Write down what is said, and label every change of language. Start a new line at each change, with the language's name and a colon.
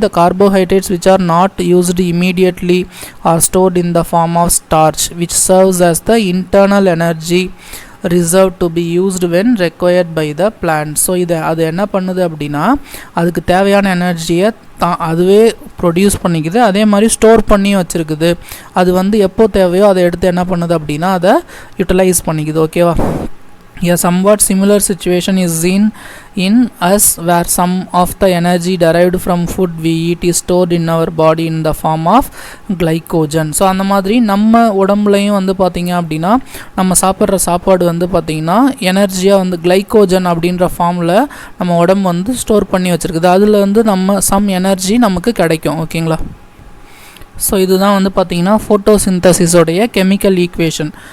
English: The carbohydrates which are not used immediately or stored in the form of starch which serves as the internal energy reserved to be used when required by the plant.
Tamil: So அது என்ன பண்ணுது அப்படின்னா அதுக்கு தேவையான எனர்ஜியை அதுவே produce பண்ணிக்குது, அதே மாதிரி ஸ்டோர் பண்ணி வச்சுருக்குது. அது வந்து எப்போ தேவையோ அதை எடுத்து என்ன பண்ணுது அப்படின்னா அதை யூட்டிலைஸ் பண்ணிக்குது. ஓகேவா.
English: A somewhat similar situation is seen in us where some of the energy derived from food we eat is stored in our body in the form of glycogen.
Tamil: So அந்த மாதிரி நம்ம உடம்புலையும் வந்து பார்த்திங்க அப்படின்னா நம்ம சாப்பிட்ற சாப்பாடு வந்து பார்த்திங்கன்னா எனர்ஜியாக வந்து கிளைக்கோஜன் அப்படின்ற ஃபார்மில் நம்ம உடம்பு வந்து ஸ்டோர் பண்ணி வச்சுருக்குது. அதில் வந்து நம்ம சம் எனர்ஜி நமக்கு கிடைக்கும். ஓகேங்களா. ஸோ இதுதான் வந்து பார்த்திங்கன்னா ஃபோட்டோசிந்தசிஸோடைய கெமிக்கல் ஈக்குவேஷன்.